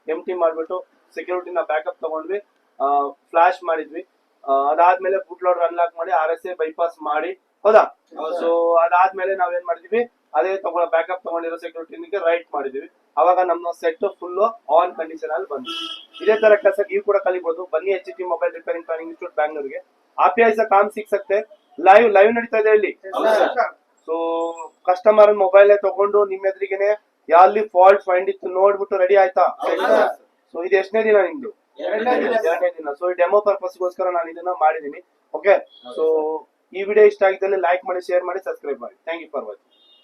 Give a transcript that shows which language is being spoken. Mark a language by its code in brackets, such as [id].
[kn] ಎಂಟಿ ಮಾಡ್ಬಿಟ್ಟು ಸೆಕ್ಯೂರಿಟಿನ ಬ್ಯಾಕಪ್ ತಗೊಂಡ್ವಿ, ಫ್ಲಾಶ್ ಮಾಡಿದ್ವಿ. ಅದಾದ್ಮೇಲೆ ಬೂಟ್ ಲೋಡರ್ ಅನ್ಲಾಕ್ ಮಾಡಿ RSA ಬೈಪಾಸ್ ಮಾಡಿ ಹೌದಾ. ಸೊ ಅದಾದ್ಮೇಲೆ ನಾವೇನ್ ಮಾಡಿದ್ವಿ ಅದೇ ಬ್ಯಾಕಪ್ ತಗೊಂಡಿರೋ ಸೆಕ್ಯೂರಿಟಿಗೆ ರೈಟ್ ಮಾಡಿದ್ವಿ. ಅವಾಗ ನಮ್ಮ ಸೆಟ್ ಫುಲ್ ಆನ್ ಕಂಡೀಷನ್ ಅಲ್ಲಿ ಬಂತು. ಇದೇ ತರ ಕೆಲಸ ನೀವು ಕೂಡ ಕಲಿಬಹುದು. ಬನ್ನಿ [hi] HT mobile repairing training institute Bangalore ಗೆ. आप ही ऐसा काम सीख सकते हैं. [kn] ಲೈವ್ ನಡೀತಾ ಇದೆ ಇಲ್ಲಿ. ಸೊ ಕಸ್ಟಮರ್ ಮೊಬೈಲ್ ತಗೊಂಡು ನಿಮ್ಮ ಎದುರಿಗೆನೆ ಯಾಲ್ಲಿ ಫಾಲ್ಟ್ ಫೈಂಡ್ ಇತ್ತು ನೋಡ್ಬಿಟ್ಟು ರೆಡಿ ಆಯ್ತಾ. ಸೊ ಇದು ಎಷ್ಟನೇ ದಿನ ನಿಮ್ದು? ಎರಡನೇ ದಿನ. ಸೊ ಈ ಡೆಮೋ ಪರ್ಪಸ್ ಗೋಸ್ಕರ ನಾನು ಇದನ್ನ ಮಾಡಿದೀನಿ. ಓಕೆ. ಸೊ ಈ ವಿಡಿಯೋ ಇಷ್ಟ ಆಗಿದ್ದಲ್ಲಿ ಲೈಕ್ ಮಾಡಿ, ಶೇರ್ ಮಾಡಿ, ಸಬ್ಸ್ಕ್ರೈಬ್ ಮಾಡಿ. [en] Thank you for watching.